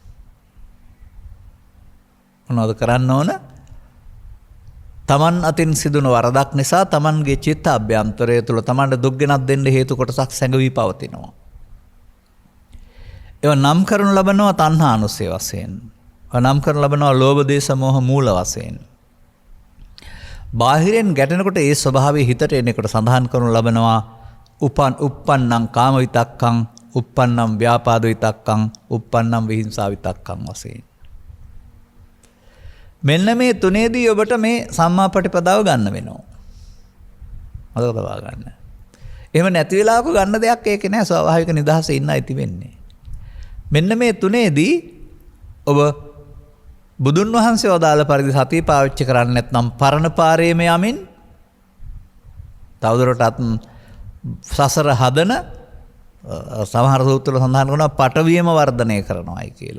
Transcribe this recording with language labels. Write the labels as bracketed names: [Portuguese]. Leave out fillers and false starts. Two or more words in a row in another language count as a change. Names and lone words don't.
[Sinhala] තමන් අතින් සිදුන වරදක් නිසා තමන්ගේ චිත්ත අභ්‍යන්තරය තුළ තමන්ට දුක් ගෙනත් දෙන්න හේතු කොටසක් සැඟවී පවතිනවා. ඒවා නම් කරනු ලබනවා තණ්හානුසය වශයෙන්. නම් කරනු ලබනවා ලෝභ දේශ මොහ මූල වශයෙන්. බාහිරෙන් ගැටෙනකොට ඒ ස්වභාවය හිතට එනකොට සඳහන් කරනු ලබනවා [Pali] uppannam කාම විතක්කං, uppannam ව්‍යාපාද විතක්කං, uppannam විහිංසා විතක්කං [Sinhala] වශයෙන්. මෙන්න මේ තුනේදී ඔබට මේ සම්මා පටිපදාව ගන්න වෙනවා. මතක තබා ගන්න. එහෙම නැති වෙලාවක ගන්න දෙයක් ඒක නෑ. ස්වාභාවික නිදහසේ ඉන්න අයිති වෙන්නේ. මෙන්න මේ තුනේදී ඔබ බුදුන් වහන්සේ වදාළ පරිදි සතිය පාවිච්චි කරන්නේ නැත්නම් පරණ පාරේම යමින් තවදුරටත් සසර හදන සමහර සූත්‍රවල සඳහන් කරනවා පටවියම වර්ධනය කරනවායි කියලා.